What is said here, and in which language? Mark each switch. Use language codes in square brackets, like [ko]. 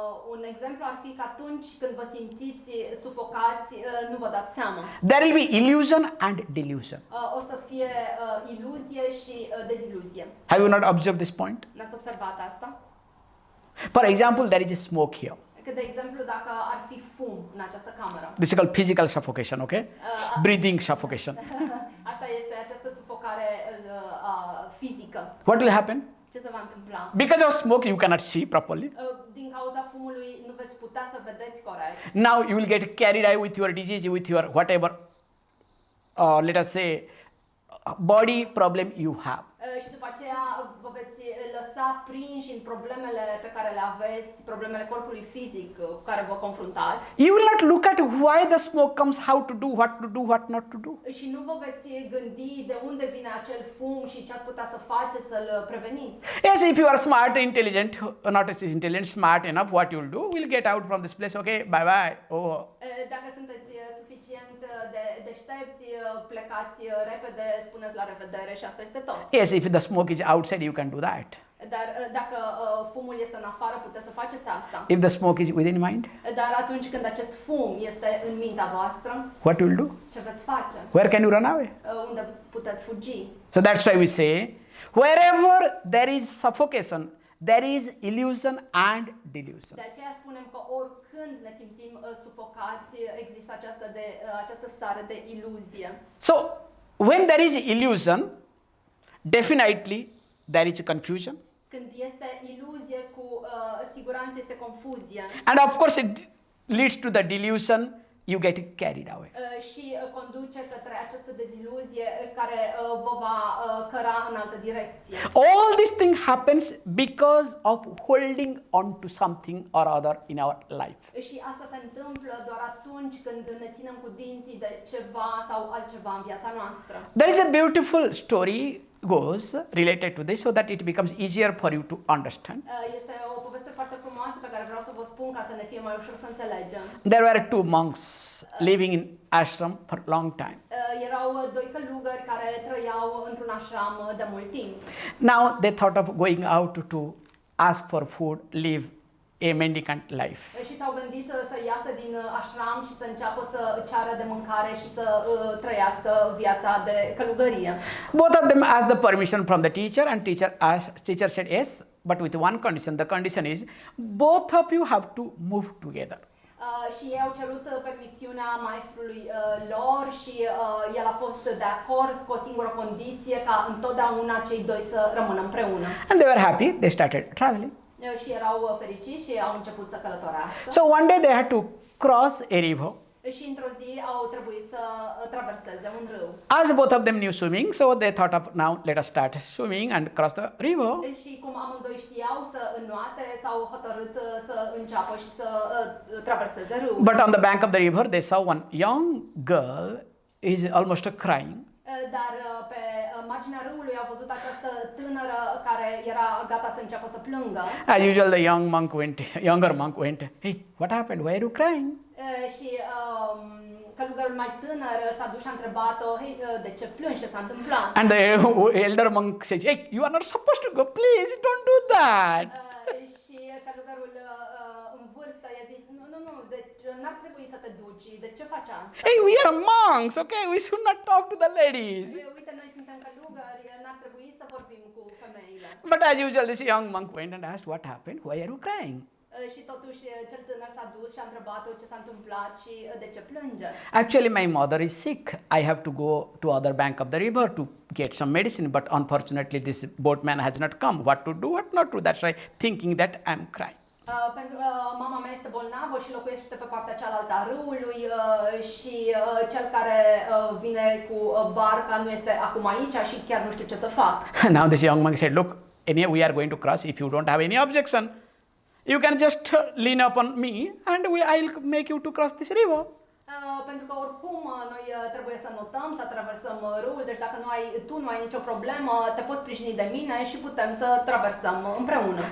[ro] Un exemplu ar fi că atunci când vă simțiți sufocați, nu vă dați seama. [en] There will be illusion and delusion. [ro] O să fie iluzie și deziluzie. [en] Have you not observed this point? [ro] N-ați observat asta? [en] For example, there is a smoke here. [ro] Că, de exemplu, dacă ar fi fum în această cameră. [en] This is called physical suffocation, okay? Breathing suffocation. [ro] Asta este această sufocare fizică. [en] What will happen? [ro] Ce se va întâmpla? [en] Because of smoke, you cannot see properly. [ro] Din cauza fumului nu veți putea să vedeți corect. [en] Now you will get carried away with your disease, with your whatever, let us say, body problem you have. [ro] Și după aceea vă vă veți lăsa prinși în problemele pe care le aveți, problemele corpului fizic cu care vă confruntați. [en] You will not look at why the smoke comes, how to do, what not to do. [ro] Și nu vă veți gândi de unde vine acel fum și ce ați putea să faceți să-l preveniți. [en] Yes, if you are smart, intelligent, not intelligent, smart enough, what you will do, we'll get out from this place, okay, bye-bye, over. [ro] Dacă sunteți suficient de deștepți, plecați repede, spuneți la revedere și asta este tot. [en] Yes, if the smoke is outside, you can do that. [ro] Dar dacă fumul este în afară, puteți să faceți asta. [en] If the smoke is within mind, [ro] Dar atunci când acest fum este în mintea voastră, [en] what will you do? [ro] ce veți face? [en] Where can you run away? [ro] Unde puteți fugi? [en] So that's why we say, wherever there is suffocation, there is illusion and delusion. [ro] De aceea spunem că oricând ne simțim sufocați, există această stare de iluzie. [en] So, when there is illusion, definitely there is confusion. [ro] Când este iluzie, cu siguranță este confuzie. [en] And of course, it leads to the delusion, you get carried away. [ro] Și conduce către această deziluzie care vă va căra în altă direcție. [en] All this thing happens because of holding on to something or other in our life. [ro] Și asta se întâmplă doar atunci când ne ținem cu dinții de ceva sau altceva în viața noastră. [en] There is a beautiful story goes related to this so that it becomes easier for you to understand. [ro] Este o poveste foarte frumoasă pe care vreau să vă spun ca să ne fie mai ușor să înțelegem. [en] There were two monks living in ashram for a long time. [ro] Erau doi călugări care trăiau într-un ashram de mult timp. [en] Now they thought of going out to ask for food, live a mendicant life. [ro] Și s-au gândit să iasă din ashram și să înceapă să ceară de mâncare și să trăiască viața de călugărie. [en] Both of them asked the permission from the teacher, and teacher said yes, but with one condition. The condition is both of you have to move together. [ro] Și ei au cerut permisiunea maestrului lor și el a fost de acord cu o singură condiție, ca întotdeauna cei doi să rămână împreună. [en] And they were happy. They started traveling. [ro] Și erau fericiți și au început să călătorească. [en] So one day they had to cross a river. [ro] Și într-o zi au trebuit să traverseze un râu. [en] As both of them knew swimming, so they thought of now let us start swimming and cross the river. [ro] Și cum amândoi știau să înnoate, s-au hotărât să înceapă și să traverseze râul. [en] But on the bank of the river, they saw one young girl is almost crying. [ro] Dar pe marginea râului au văzut această tânără care era gata să înceapă să plângă. [en] As usual, the younger monk went, hey, what happened? Why are you crying? [ro] Și călugărul mai tânăr s-a dus și a întrebat-o, hei, de ce plângi, ce s-a întâmplat? [en] And the elder monk said, hey, you are not supposed to go, please, don't do that. [ro] Și călugărul în vârstă i-a zis, nu, deci n-ar trebui să te duci, de ce faci asta? [en] Hey, we are monks, okay? We should not talk to the ladies. [ro] Uite, noi suntem călugări, n-ar trebui să vorbim cu femeile. [en] But as usual, this young monk went and asked, what happened? Why are you crying? [ro] Și totuși cel tânăr s-a dus și a întrebat-o ce s-a întâmplat și de ce plânge. [en] Actually, my mother is sick. I have to go to other bank of the river to get some medicine, but unfortunately this boatman has not come. What to do, what not to? That's why thinking that I'm crying. [ro] Pentru mama mea este bolnavă și locuiește pe partea cealaltă a râului și cel care vine cu barca nu este acum aici și chiar nu știu ce să fac. [en] Now this young monk said, look, we are going to cross. If you don't have any objection, you can just lean upon me and I'll make you to cross this river. [ro] Pentru că oricum noi trebuie să notăm, să traversăm râul, deci dacă tu nu ai nicio problemă, te poți sprijini de mine și putem să traversăm împreună.